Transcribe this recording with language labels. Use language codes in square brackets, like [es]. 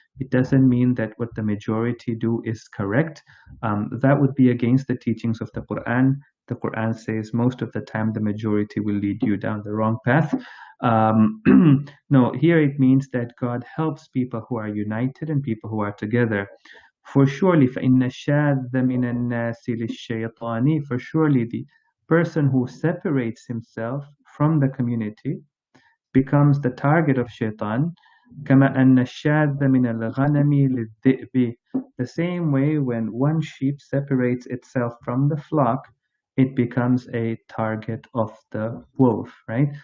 [en] It doesn't mean that what the majority do is correct. That would be against the teachings of the Quran. The Quran says most of the time the majority will lead you down the wrong path. No, here it means that God helps people who are united and people who are together. For surely, [ar] فَإِنَّ الشَّاذَّ مِنَ النَّاسِ لِلشَّيْطَانِ. [en] For surely the person who separates himself from the community becomes the target of shaitan. [ar] كَمَا أَنَّ الشَّاذَّ مِنَ الْغَنَمِ لِلذِّئْبِ. [en] The same way when one sheep separates itself from the flock, it becomes a target of the wolf, right?